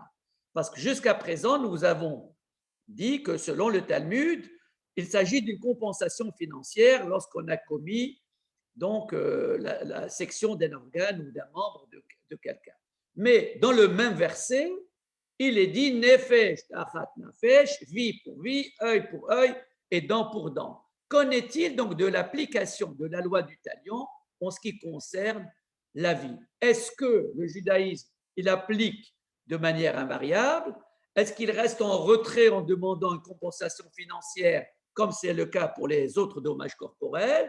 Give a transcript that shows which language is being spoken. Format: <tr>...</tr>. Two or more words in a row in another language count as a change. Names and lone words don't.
<fr>Parce que jusqu'à présent, nous avons dit que selon le Talmud, il s'agit d'une compensation financière lorsqu'on a commis donc la section d'un organe ou d'un membre de quelqu'un. Mais dans le même verset, il est dit</fr> <he>נפש תחת נפש,</he> <fr>vie pour vie, œil pour œil et dent pour dent. Qu'en est-il donc de l'application de la loi du talion en ce qui concerne la vie? Est-ce que le judaïsme, il applique de manière invariable? Est-ce qu'il reste en retrait en demandant une compensation financière, comme c'est le cas pour les autres dommages corporels?</fr>